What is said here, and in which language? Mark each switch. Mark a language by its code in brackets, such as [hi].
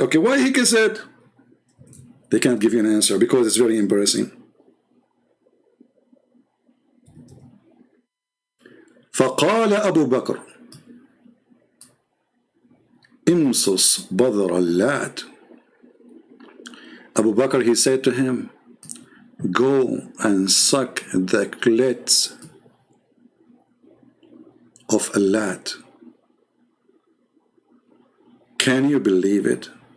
[en] Okay, why he kiss it? They can't give you an answer because it's very embarrassing. [ar] فقال أبو بكر امصص بذر اللات. [en] Abu Bakr, he said to him, go and suck the clit of Allah. Can you believe it?